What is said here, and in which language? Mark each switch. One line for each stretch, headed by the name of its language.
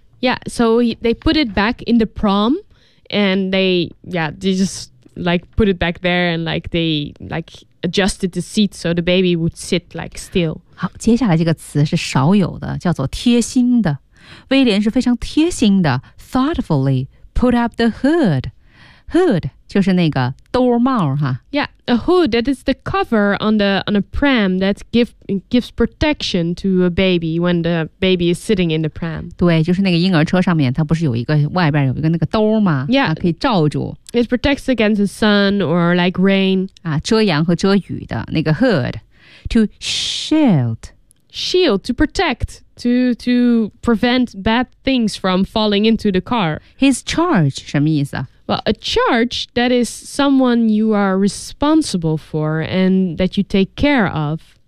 English: Yeah, so they put it back in the prom and they just like put it back there and like they like adjusted the seat so the baby would sit like still.
Chinese: 好，接下来这个词是少有的，叫做贴心的。威廉是非常贴心的
English: thoughtfully put up the hood.
Chinese: Hood 就是那个兜帽哈。
English: Yeah, a hood, that is the cover on a pram that gives protection to a baby when the baby is sitting in the pram.
Chinese: 对，就是那个婴儿车上面它不是有一个外边有一个那个兜吗？ Yeah, 可以罩住。
English: It protects against the sun or like rain.
Chinese: 啊，遮阳和遮雨的那个 hood.
English: To shield. Shield, to protect. To prevent bad things from falling into the car. His charge,
Chinese: 什么意思啊?
English: Well, a charge, that is someone you are responsible for and that you take care of.